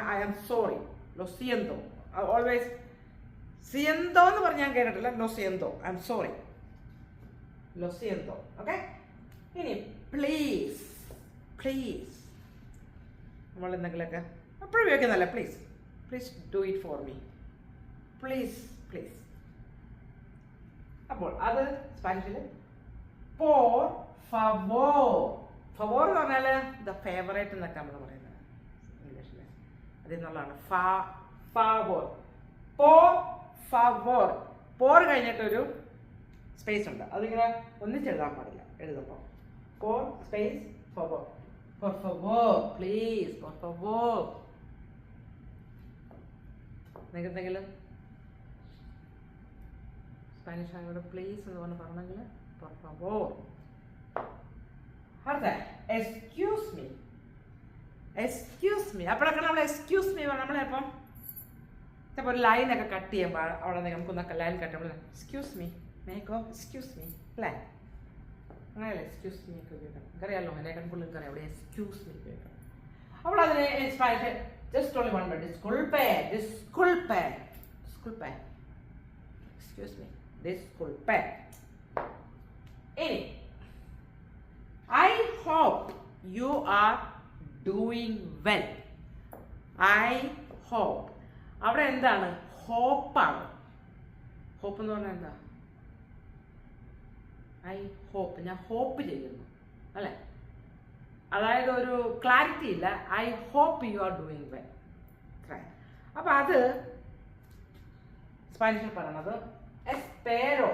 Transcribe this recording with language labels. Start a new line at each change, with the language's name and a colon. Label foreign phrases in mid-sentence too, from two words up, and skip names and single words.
English: I am sorry,
Spanish: lo siento.
Malayalam: ഓൾവേസ് സിയന്തോ എന്ന് പറഞ്ഞ് ഞാൻ കേട്ടിട്ടില്ല.
Spanish: lo siento,
English: I am sorry,
Spanish: lo siento. ഓക്കെ.
Malayalam: ഇനി പ്ലീസ്, പ്ലീസ് നമ്മൾ എന്തെങ്കിലുമൊക്കെ എപ്പോഴും ഉപയോഗിക്കുന്നതല്ല.
English: please, please do it for me, please, please.
Malayalam: അപ്പോൾ അത് സ്പാനിഷിൽ
Spanish: por favor.
Malayalam: ഫവോർ എന്ന് പറഞ്ഞാൽ
English: the favorite
Malayalam: എന്നൊക്കെ നമ്മൾ പറയുന്നത് ഇംഗ്ലീഷിൽ. അതിൽ നിന്നുള്ളതാണ് ഫാവോർ.
Spanish: por favor.
Malayalam: പോർ കഴിഞ്ഞിട്ടൊരു സ്പേസ് ഉണ്ട്, അതിങ്ങനെ ഒന്നിച്ചെഴുതാൻ പാടില്ല എഴുതുമ്പോൾ.
Spanish: por space favor. por favor, please, por favor.
Malayalam: നിങ്ങൾക്ക് എന്തെങ്കിലും സ്പാനിഷ് ആയോട് പ്ലീസ് എന്ന് പറഞ്ഞെങ്കിൽ
Spanish: por favor.
English: അടുത്ത excuse me. excuse me.
Malayalam: അപ്പോഴൊക്കെ നമ്മൾ
English: excuse me
Malayalam: നമ്മളിപ്പം ചിലപ്പോൾ ഒരു ലൈനൊക്കെ കട്ട് ചെയ്യുമ്പോൾ അവിടെ നമുക്കൊന്നൊക്കെ ലൈൻ കട്ട് ചെയ്യുമ്പോൾ
English: excuse me
Malayalam: മേക്കോ
English: excuse me
Malayalam: അല്ലേ, അങ്ങനെയല്ലേ
English: excuse me
Malayalam: ഒക്കെ ഉപയോഗിക്കണം. എനിക്കറിയാമല്ലോ, എന്നെ കൺകുള്ളിൽ എനിക്കറിയാം അവിടെ
English: excuse me
Malayalam: ഉപയോഗിക്കണം. അപ്പോൾ അതിന് സ്പാനിഷ്
English: just only one word,
Malayalam: ഡിസ്കുൾപേ.
Spanish: disculpe. disculpe.
English: excuse me,
Spanish: ഡിസ്കുൾപേ.
English: ഇനി I hope you are doing well. I hope.
Malayalam: അവിടെ എന്താണ്? ഹോപ്പാണ്. ഹോപ്പ് എന്ന് പറഞ്ഞാൽ എന്താ?
English: I hope,
Malayalam: ഞാൻ ഹോപ്പ് ചെയ്യുന്നു അല്ലേ, അതായത് ഒരു ക്ലാരിറ്റി ഇല്ല.
English: I hope you are doing well. അപ്പം അത് സ്പാനിഷിൽ പറയണത് എസ്പേരോ.